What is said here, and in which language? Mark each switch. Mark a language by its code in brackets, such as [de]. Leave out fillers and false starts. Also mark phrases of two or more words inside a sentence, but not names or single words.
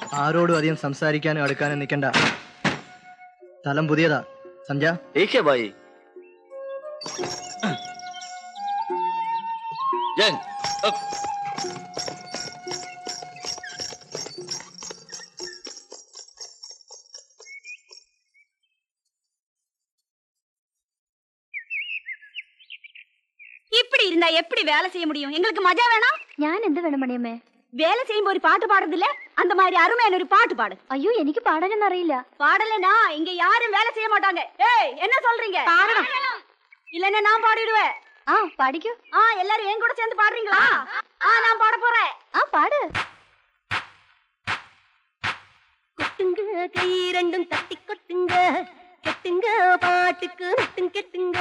[ml] ആരോടും അധികം സംസാരിക്കാനും അടുക്കാനും നിൽക്കണ്ട. സ്ഥലം പുതിയതാ. സംജാ? [hi] ठीक है भाई. जंग. [ta] இப்படி இருந்தா எப்படி வேலை செய்ய முடியும்? எங்களுக்கு மஜா வேணாம். [ml] ഞാൻ എന്ത് വേണം മണിയമ്മേ? [ta] வேலை செய்யும்போது ஒரு பாட்டு பாடுறதில்ல? அந்த மாதிரி அருமையான ஒரு பாட்டு பாடு. [ml] അയ്യോ എനിക്ക് പാടാനൊന്നും അറിയില്ല. [ta] பாடலனா இங்க யாரும் வேலை செய்ய மாட்டாங்க. ஏய் என்ன சொல்றீங்க? இல்லன்னா நான் பாடிடுவேன். [ml] പാടിക്കോ. [ta] எல்லாரும் என் கூட சேர்ந்து பாடுறீங்களா? நான் பாட போறேன். [ml] പാട്. [ta] கொட்டுங்க கை ரெண்டும் தட்டி கொட்டுங்க, கெட்டுங்க பாட்டுக்கு நெட்டும் கெட்டுங்க.